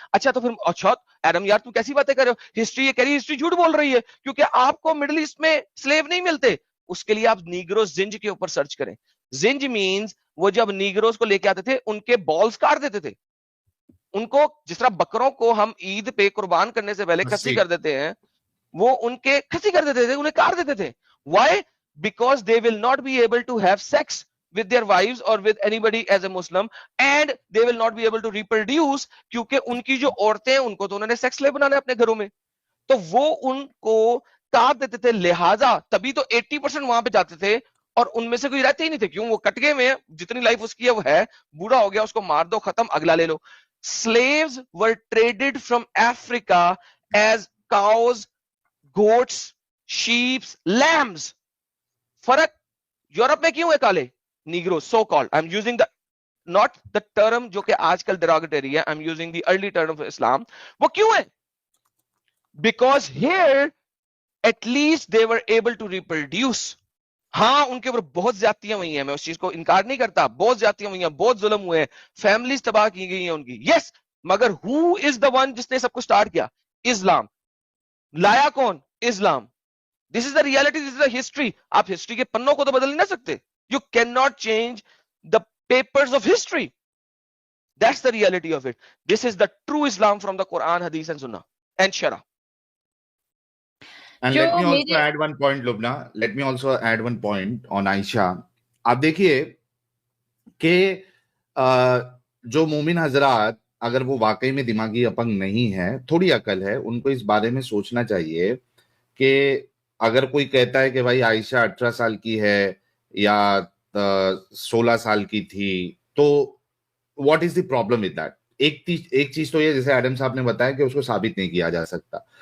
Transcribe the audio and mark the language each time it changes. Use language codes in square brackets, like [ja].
[ur] اچھا تو پھر اچھا ایڈم یار تم کیسی باتیں کر رہے ہو, ہسٹری یہ کہہ رہی ہے, ہسٹری جھوٹ بول رہی ہے کیونکہ آپ کو مڈل ایسٹ میں سلیو نہیں ملتے. اس کے لیے آپ نیگرو زنج کے اوپر سرچ کریں. زنج مینز وہ جب نیگروز کو لے کے آتے تھے ان کے بالز کاٹ دیتے تھے, ان کو جس طرح بکروں کو ہم عید پہ قربان کرنے سے پہلے کھسی کر دیتے ہیں, وہ ان کے کھسی کر دیتے تھے, انہیں کاٹ دیتے تھے. [en] Why? Because they will not be able to have sex with their wives or with anybody as a Muslim, and they will not be able to reproduce [ur] کیونکہ ان کی جو عورتیں ہیں ان کو تو انہوں نے سیکس لے بنانا اپنے گھروں میں, تو وہ ان کو کاٹ دیتے تھے. لہٰذا تبھی تو 80% وہاں پہ جاتے تھے اور ان میں سے کوئی رہتے ہی نہیں تھے. کیوں؟ وہ کٹ گئے میں, جتنی لائف اس کی ہے وہ ہے, بوڑھا ہو گیا, اس کو مار دو, ختم, اگلا لے لو. [en] Slaves were traded from Africa as cows, goats, sheep, lambs. [ur] فرق یورپ میں کیوں ہے کالے negro so called. [en] I am using the not the term [ur] جو کہ آج کل [en] Derogatory ہے, I am using the early term of Islam. [ur] وہ کیوں ہے؟ [en] Because here at least they were able to reproduce. [ur] ہاں ان کے اوپر بہت زیادتیاں ہوئی ہیں, میں اس چیز کو انکار نہیں کرتا, بہت زیادتیاں ہوئی ہیں, بہت ظلم ہوئے ہیں, فیملیز تباہ کی گئی ہیں ان کی, یس. مگر [en] who is the one [ur] جس نے سب کو سٹارٹ کیا؟ اسلام. لایا کون؟ اسلام. [en] This is the reality, this is the history. [ur] آپ ہسٹری کے پنوں کو تو بدل نہیں سکتے. [en] You cannot change the papers of history. That's the reality of it. This is the true Islam from the Quran, Hadith and Sunnah and Shara. And let me also add one point, Lubna. Let me also add one point on Aisha. [ur] آپ دیکھیے کہ جو مومن حضرات اگر وہ واقعی میں دماغی اپنگ نہیں ہے, تھوڑی عقل ہے, ان کو اس بارے میں سوچنا چاہیے کہ اگر کوئی کہتا ہے کہ بھائی عائشہ 18 سال کی ہے یا 16 سال کی تھی, تو [en] What is the problem with that? [ur] ایک چیز تو یہ, جیسے ایڈم صاحب نے بتایا کہ اس کو ثابت نہیں کیا جا سکتا.